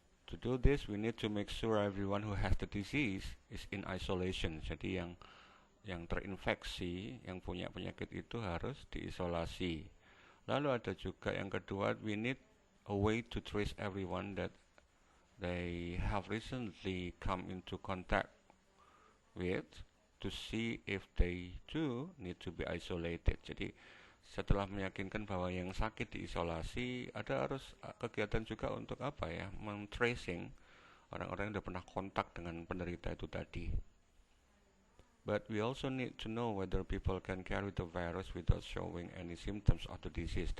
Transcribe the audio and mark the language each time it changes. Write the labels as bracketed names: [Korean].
[English] To do this, we need to make sure everyone who has the disease is in isolation. [Indonesian] Jadi yang terinfeksi, yang punya penyakit itu harus diisolasi. Lalu ada juga yang kedua, [English] we need a way to trace everyone that they have recently come into contact with, to see if they too need to be isolated. [Indonesian] Jadi setelah meyakinkan bahwa yang sakit diisolasi, ada harus kegiatan juga untuk apa ya, men-tracing orang-orang yang sudah pernah kontak dengan penderita itu tadi. [English] But we also need to know whether people can carry the virus without showing any symptoms of the disease.